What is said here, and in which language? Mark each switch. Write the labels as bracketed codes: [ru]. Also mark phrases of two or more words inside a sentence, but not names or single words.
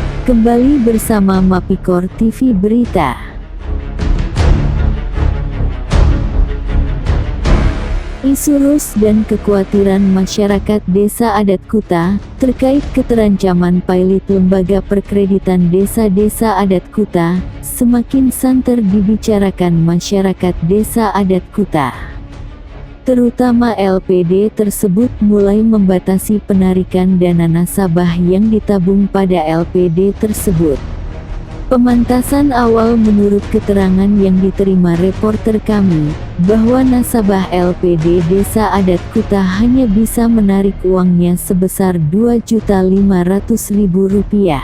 [id] Kembali bersama Mapikor TV Berita. Isu RUS dan kekhawatiran masyarakat Desa Adat Kuta terkait keterancaman pilot Lembaga Perkreditan Desa-Desa Adat Kuta semakin santer dibicarakan masyarakat Desa Adat Kuta. Terutama LPD tersebut mulai membatasi penarikan dana nasabah yang ditabung pada LPD tersebut. Pemantasan awal menurut keterangan yang diterima reporter kami, bahwa nasabah LPD Desa Adat Kuta hanya bisa menarik uangnya sebesar Rp2.500.000.